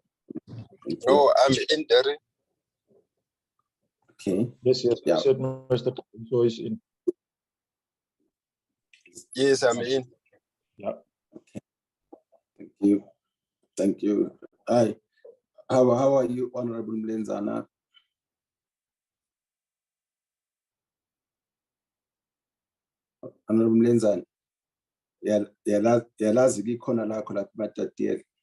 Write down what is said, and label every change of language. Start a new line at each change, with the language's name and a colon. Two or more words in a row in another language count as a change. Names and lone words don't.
English: No, I'm in there. Okay. Yes, Yeah. I said Mr. Kaiso is in. Yes, I'm in. Yeah. Okay. Thank you. Thank you. Hi. How are you, Honorable Mlenzana? Honorable Mlenzana.
Xhosa: Yalazi likhona lakho lapha ematatiele.